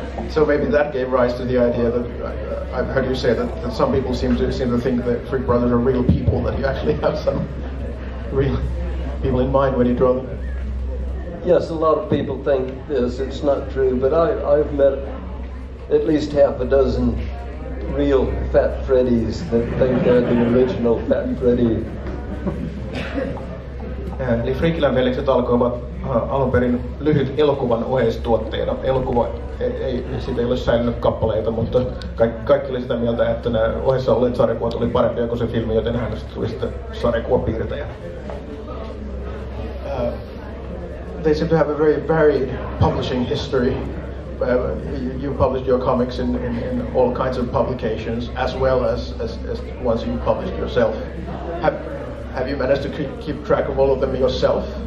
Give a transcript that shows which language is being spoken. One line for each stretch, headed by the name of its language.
English: So maybe that gave rise to the idea that I've heard you say that some people seem to think that Freak Brothers are real people, that you actually have some real people in mind when you draw them. Yes, a lot of people think this. It's not true, but I've met at least half a dozen real Fat Freddys that think they're the original Fat Freddy.
Finnish: Eli Friikkilän veljekset alkoivat alun perin lyhyt elokuvan oheistuotteena. Elokuva siitä ei ole säilynyt kappaleita, mutta kaikki oli sitä mieltä, että nämä ohessa olleet sarjakuvat oli parempia kuin se filmi, joten hänestä tuli sitten sarjakuvapiirtäjä.
English: They seem to have a very varied publishing history. You published your comics in all kinds of publications, as well as ones you published yourself. Have you managed to keep track of all of them yourself?